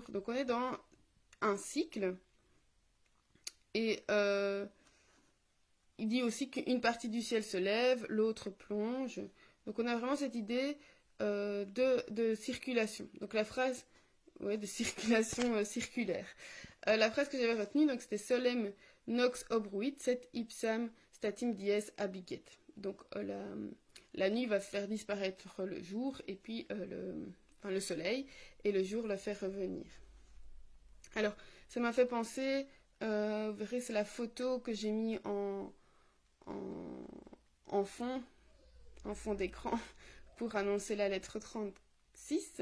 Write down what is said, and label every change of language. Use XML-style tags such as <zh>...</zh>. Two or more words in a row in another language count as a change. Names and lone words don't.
<fr>Donc on est dans un cycle. Et il dit aussi qu'une partie du ciel se lève, l'autre plonge. Donc on a vraiment cette idée de circulation. Donc la phrase, de circulation circulaire. La phrase que j'avais retenue, donc c'était</fr> <la>solem nox obruit, set ipsam statim dies abiget.</la> <fr>Donc la nuit va faire disparaître le jour et puis le soleil, et le jour le fait revenir. Alors, ça m'a fait penser, vous verrez, c'est la photo que j'ai mis en fond d'écran pour annoncer la lettre 36.</fr>